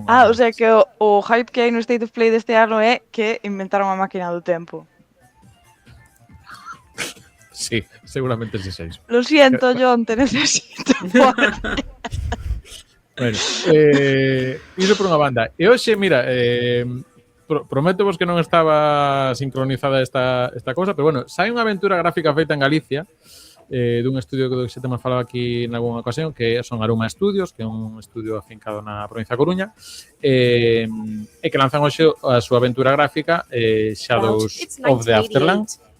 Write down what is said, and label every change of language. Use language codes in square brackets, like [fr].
[gl] O sea que o hype que hai no State of Play deste ano é que inventaron a máquina do tempo. [es] Sí, seguramente sí seis. Lo siento, John, te necesito. [gl] Bueno, iso por unha banda. E hoxe, mira, prometo-vos que non estaba sincronizada esta cosa, pero bueno, sai unha aventura gráfica feita en Galicia, dun estudio que xa temos falado aquí en algunha ocasión, que son Aruma Studios, que é un estudio afincado na provincia da Coruña, e que lanzan hoxe a súa aventura gráfica, Shadows of the Afterland.